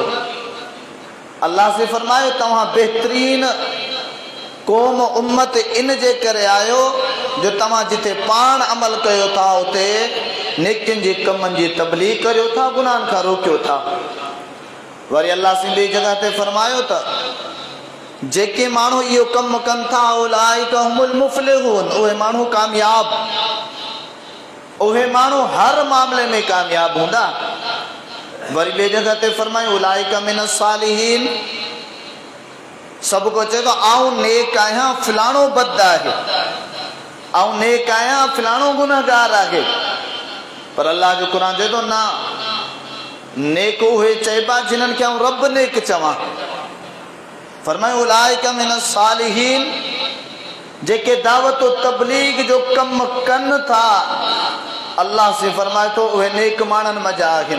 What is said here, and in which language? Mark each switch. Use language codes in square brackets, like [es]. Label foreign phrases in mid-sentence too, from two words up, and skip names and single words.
[sd] अल्लाह से फरमायो तव्हां बेहतरीन कौम उम्मत इन जे करे आयो जो तव्हां जिथे पाण अमल कयो था उते नेकिन जी कमन जी तबलीग करियो था, गुनाहन खां रोकियो था। वरी अल्लाह से ॿी जगह ते फरमायो त जेके माण्हू इहो कम कनि था [ar] أولئك هم المفلحون, [sd] उहे माण्हू कामयाब, उहे माण्हू हर मामले में कामयाब हूंदा। वरी ॿिए जगह ते फरमायो [ar] أولئك من الصالحين, [sd] सब को चए तो आऊं नेक आहियां, फलाणो बद आहे, आऊं नेक आहियां, फलाणो गुनहगार आहे। पर अल्लाह जो कुरान चए तो ना, नेक उहे चइबा जिन्हनि खे आऊं रब नेक चवां। फरमायो [ar] أولئك من الصالحين, [sd] जेके दावत तबलीग जो कम कन था, अल्लाह से फरमाए तो उहे नेक मानन मजा आहिन।